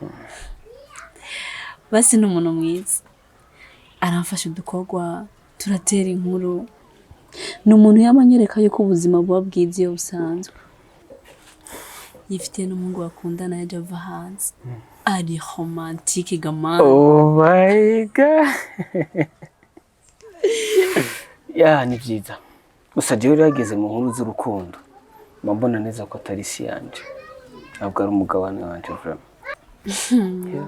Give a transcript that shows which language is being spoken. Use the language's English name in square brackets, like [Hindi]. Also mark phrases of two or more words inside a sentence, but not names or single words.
[Rundi] Basi n'umuntu mwiza. Aramfasha udukorwa, turatera inkuru. N'umuntu yamanyereka yuko ubuzima buba bwiza iyo busanzwe. Yifite n'umuhungu bakundana yaje ava hanze. Ari romantique gamana. [English] Oh my god. [Rundi] Ya ni byiza. Gusa jewe yageze mu nkuru z'urukundo. Mbona neza ko atari si yanje. Ntabwo ari umugabane wanje vraiment.